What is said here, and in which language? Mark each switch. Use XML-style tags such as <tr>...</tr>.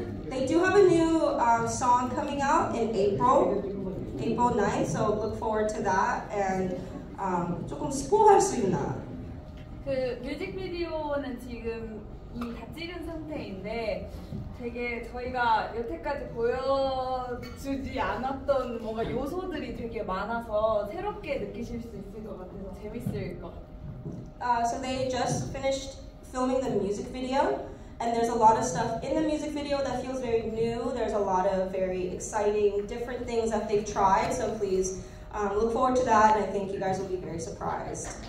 <en>They do have a new song coming out in April 9th, so look forward to that.</en> <ko>And 조금 스포할 수 있나? 그 뮤직비디오는 지금 이미 다 찍은 상태인데 되게 저희가 여태까지 보여주지 않았던 뭔가 요소들이 되게 많아서 새롭게 느끼실 수 있을 것 같아서 재밌을 것 같아요.</ko> <en>So they just finished filming the music video, and there's a lot of stuff in the music video that feels very new. There's a lot of very exciting, different things that they've tried, so please look forward to that, and I think you guys will be very surprised.</en>